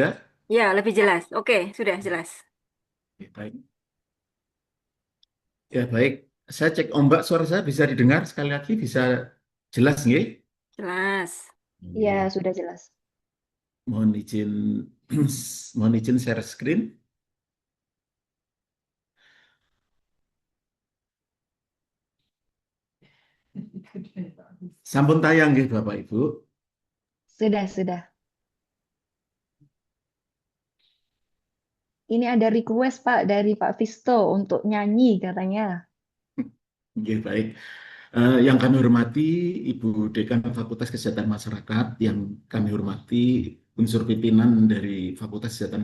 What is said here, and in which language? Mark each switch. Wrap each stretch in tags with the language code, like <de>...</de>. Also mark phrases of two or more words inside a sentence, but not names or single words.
<id>Ya, lebih jelas. Oke, sudah jelas. Ya, baik. Ya, baik. Saya cek ombak suara saya bisa didengar sekali lagi, bisa jelas nggih? Jelas. ya Nggih. sudah jelas. Mohon izin mohon izin</id> <en>share screen.</en> <jv>Sampun tayang nggih Bapak Ibu.</jv> <id>Sudah. Ini ada request Pak dari Pak Visto untuk nyanyi katanya. Nggih, baik. Yang kami hormati Ibu Dekan Fakultas Kesehatan Masyarakat, yang kami hormati unsur pimpinan dari Fakultas Kesehatan</id>